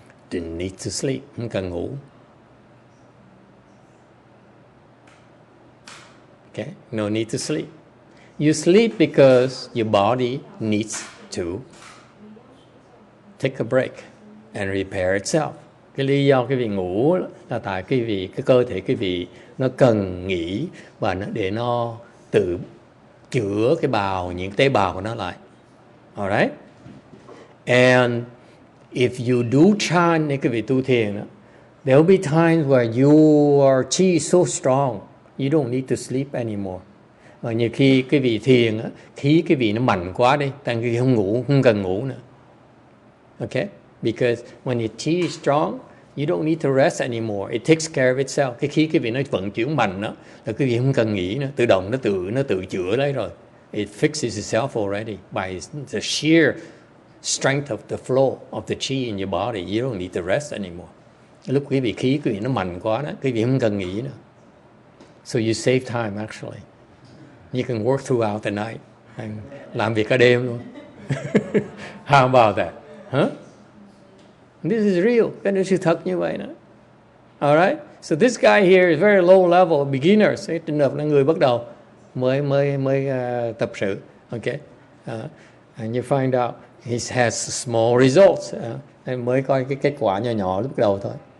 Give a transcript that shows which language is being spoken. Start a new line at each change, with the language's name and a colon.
English: Didn't need to sleep.
Vietnamese: Không cần ngủ.
English: Okay, no need to sleep. You sleep because your body needs to take a break and repair itself.
Vietnamese: Cái lý do quý vị ngủ là tại cái cơ thể quý vị nó cần nghỉ và để nó tự chữa những tế bào của nó lại.
English: Alright? And if you do chant,
Vietnamese: nếu quý vị tu thiền,
English: there will be times where your chi is so strong, you don't need to sleep anymore.
Vietnamese: Và nhiều khi quý vị thiền, khí quý vị nó mạnh quá đi, tại quý vị không cần ngủ nữa.
English: Okay? Because when your chi is strong, you don't need to rest anymore. It takes care of itself.
Vietnamese: Cái khí quý vị nó vận chuyển mạnh đó, là quý vị không cần nghỉ nữa, tự động nó tự chữa lấy rồi.
English: It fixes itself already by the sheer strength of the flow of the chi in your body. You don't need to rest anymore.
Vietnamese: Lúc quý vị nó mạnh quá đó, quý vị không cần nghỉ nữa.
English: So you save time actually. You can work throughout the night.
Vietnamese: Làm việc cả đêm luôn.
English: How about that? Huh? This is real.
Vietnamese: Cái đó sự thật như vậy đó. Alright?
English: So this guy here is very low level, beginners.
Vietnamese: Cái trường hợp là người bắt đầu mới tập sự.
English: Okay? And you find out he has small results.
Vietnamese: Mới coi cái kết quả nhỏ lúc đầu thôi.